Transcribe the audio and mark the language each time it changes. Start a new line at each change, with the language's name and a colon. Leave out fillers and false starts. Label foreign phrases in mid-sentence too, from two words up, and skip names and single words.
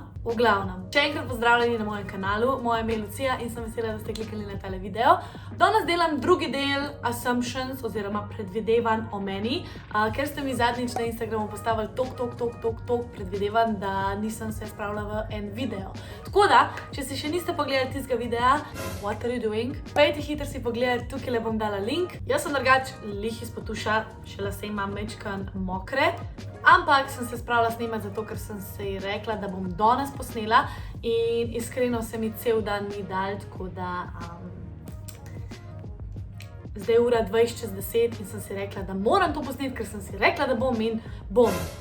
Slovenian: V glavnem, še enkrat pozdravljeni na mojem kanalu. Moje ime je Lucija in sem vesela, da ste klikali na tale video. Danes delam drugi del assumptions oziroma predvidevanj o meni, ker ste mi zadnjič na Instagramu postavili tok predvidevanj, da nisem se spravila v en video. Tako da, če si še niste pogledali tistega videa,
English: what are you doing?
Slovenian: Pejte hitro si pogledati, tukaj le bom dala link. Jaz sem drugač lih iz potuša, še lase imam mečkan mokre, ampak sem se spravila snemati zato, ker sem se ji rekla, da bom danes posnela in iskreno se mi cel dan ni dal, tako da zdaj je ura 20:10 in sem si rekla, da moram to posneti, ker sem si rekla, da bom in bom.